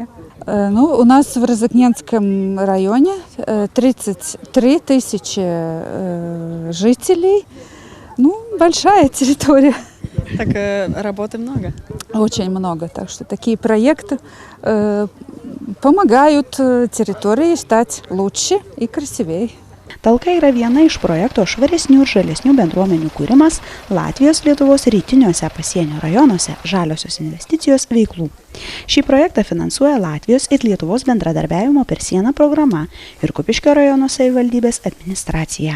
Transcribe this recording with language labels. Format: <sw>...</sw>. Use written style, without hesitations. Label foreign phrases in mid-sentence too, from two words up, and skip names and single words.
<ru>У нас в Резекненском районе 33 тысячи жителей. Большая территория. Так работы много? Очень много. Так что такие проекты помогают территории стать лучше и красивее.</ru> <lt>Talka yra viena iš projekto švaresnių ir žalesnių bendruomenių kūrimas Latvijos Lietuvos rytiniuose pasienio rajonuose žaliosios investicijos veiklų. Šį projektą finansuoja Latvijos ir Lietuvos bendradarbiavimo per sieną programa ir Kupiškio rajono savivaldybės administracija.</lt>